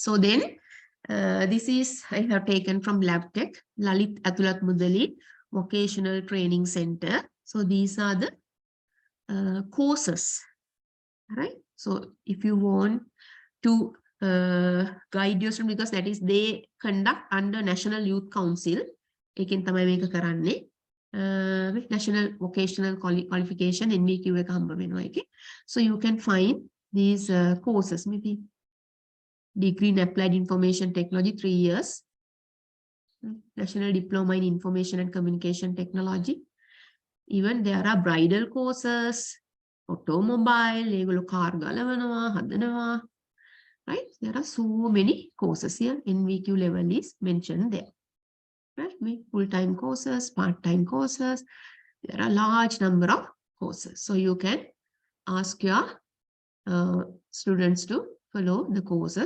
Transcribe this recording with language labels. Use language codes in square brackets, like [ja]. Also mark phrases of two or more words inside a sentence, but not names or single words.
[en] So then this is I have taken from Lab Tech, Lalit Atulat Mudali Vocational Training Center. So these are the courses, right? So if you want to guide your student, because that is they conduct under National Youth Council. [si] ඒකෙන් තමයි මේක කරන්නේ. [en] National Vocational Qualification NVQ [si] එක හම්බ වෙනවා ඒකේ. [en] So you can find these courses. Maybe degree in Applied Information Technology 3 years. National Diploma in Information and Communication Technology. Even there are bridal courses, automobile, [si] ඒගොල්ලෝ කාර් ගලවනවා, හදනවා. [en] Right? There are so many courses here. NVQ level is mentioned there. Right? Full-time courses, part-time courses. There are a large number of courses. So you can ask your students to follow the courses.